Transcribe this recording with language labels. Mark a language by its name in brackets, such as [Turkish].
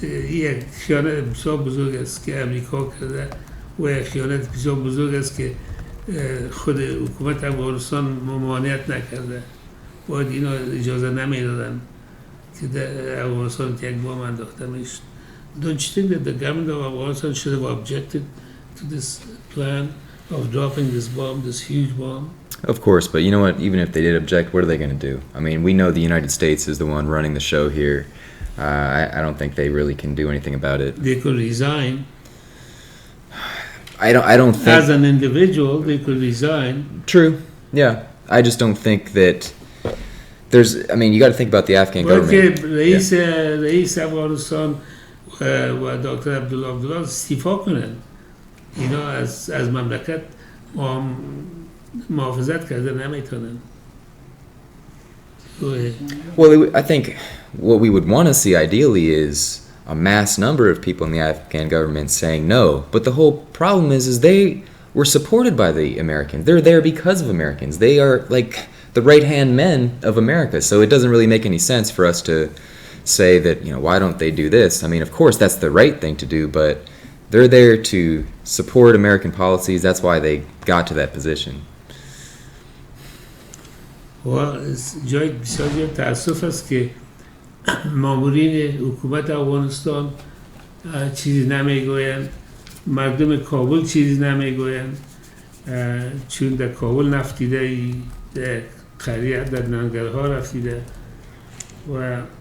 [Persian] یک خیانت بسیار بزرگ است که امریکا کرده و یک خیانت بسیار بزرگ است که خود حکومت افغانستان ممانعت نکرده. باید اینا اجازه نمیدادن که در افغانستان یک بام انداخته میشد. [English] Don't you think that the government of Afghanistan should have objected to this plan of dropping this bomb, this huge bomb? Of course, but you know what? Even if they did object, what are they going to do? I mean, we know the United States is the one running the show here. I don't think they really can do anything about it. They could resign. I don't think... As an individual, they could resign. True, yeah. I just don't think that there's... I mean, you got to think about the Afghan government. [Persian] رئیس افغانستان و دکتر عبدالله استعفا کنن. اینا از مملکت محافظت کرده نمیتونن. [English] Well, I think what we would want to see ideally is a mass number of people in the Afghan government saying no. But the whole problem is they were supported by the Americans. They're there because of Americans. They are like the right-hand men of America. So it doesn't really make any sense for us to say that, why don't they do this? I mean, of course, that's the right thing to do, but they're there to support American policies. That's why they got to that position. [Persian] و جای بسیار تأسف است که مامورین حکومت افغانستان چیزی نمیگویند، مردم کابل چیزی نمیگویند، چون در کابل نفتیده، در قریه در ننگرها رفتیده و